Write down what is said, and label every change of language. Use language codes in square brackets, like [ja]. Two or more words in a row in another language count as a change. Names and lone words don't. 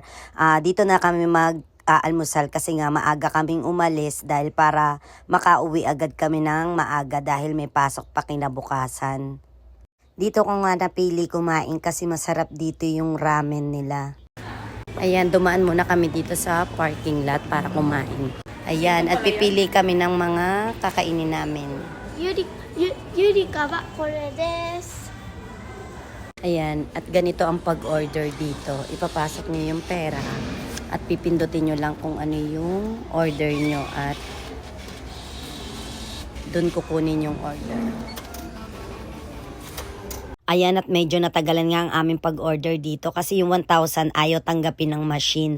[tl] Dito na kami almusal kasi nga maaga kaming umalis dahil para makauwi agad kami ng maaga dahil may pasok pa kinabukasan. Dito ko nga napili kumain kasi masarap dito yung ramen nila. Ayan, dumaan muna kami dito sa parking lot para kumain. Ayan, at pipili kami ng mga kakainin namin. [ja] ユリカはこれです. [tl] Ayan, at ganito ang pag-order dito. Ipapasok niyo yung pera at pipindutin nyo lang kung ano yung order nyo at dun kukunin yung order. Ayan, at medyo natagalan nga ang aming pag-order dito kasi yung 1,000 ayaw tanggapin ng machine.